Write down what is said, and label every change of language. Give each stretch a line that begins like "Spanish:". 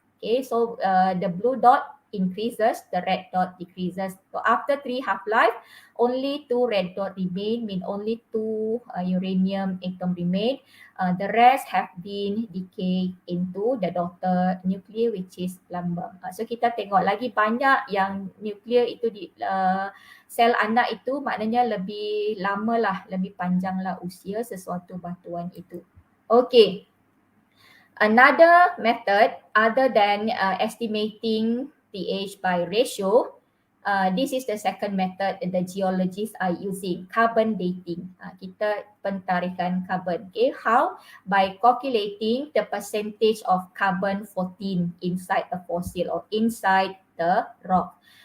English: Okay, so the blue dot increases, the red dot decreases. So after three half life, only two red dot remain, mean only two uranium atom remain. The rest have been decayed into the daughter nuclear, which is plumbum.
Malay: So kita tengok lagi banyak yang nuclear itu di sel anak itu, maknanya lebih lama lah, lebih panjang lah usia sesuatu batuan itu.
English: Okay. Another method other than estimating the age by ratio, this is the second method the geologists are using, carbon dating.
Malay: Kita pentarikan carbon.
English: Okay, how? By calculating the percentage of carbon-14 inside a fossil or inside the rock.